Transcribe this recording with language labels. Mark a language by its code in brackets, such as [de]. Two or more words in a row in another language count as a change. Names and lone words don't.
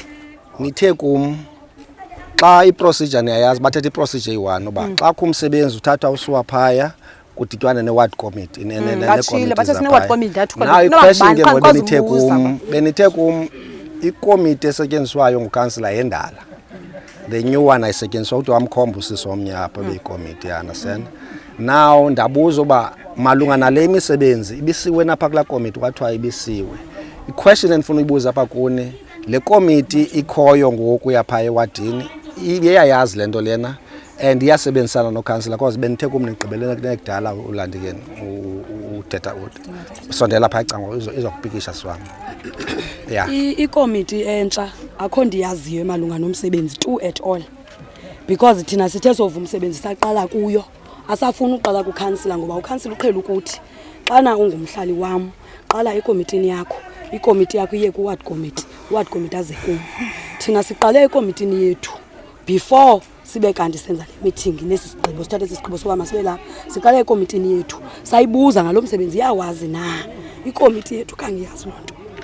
[xh] nithe kum xa iprocedure niyayazi bathetha iprocedure eyi-1 uba xa kumsebenzi uthathwa usuwa phaya kuditwana ne-ward committee batshile, bathetha ne-ward committee, ndathi now iquestion ke ngoku ngubani, benithe kum ikomiti esetyenziswayo ngukhansila yendala [en] the new one [xh] ayisetyenziswa ukuthi wamkhomba usisi omnye apha beyikomiti understand now ndabuza uba malunga nale imisebenzi ibisiwe napha kulaa komiti kwathiwa ibisiwe iquestion endifuna uyibuza apha kuni le komiti ikhoyo ngoku yapha ewadini iyayazi le nto lena and iyasebenzisana nokhansila because benithe kum nigqibelene kunekudala ulandikeni uthetha sondela phaa icango izokupikisha siwam yeah ikomiti entsha akho ndiyaziyo malunga nomsebenzi tu [en] at all [xh] because thina sithe sova umsebenzi saqala kuyo asafuna uqala kukhansila ngoba ukhansila uqhela ukuthi xana ungumhlali wam qala ekomitini yakho ikomiti yakho iye ku-ward committee aze kum thina siqale ekomitini yethu before sibe kanti senza le meeting nesi sigqibo sithathe esi sigqibo soba masibe lapha siqale ekomitini yethu sayibuza ngalo msebenzi yawazi na ikomiti yethu kangiyazi loo nto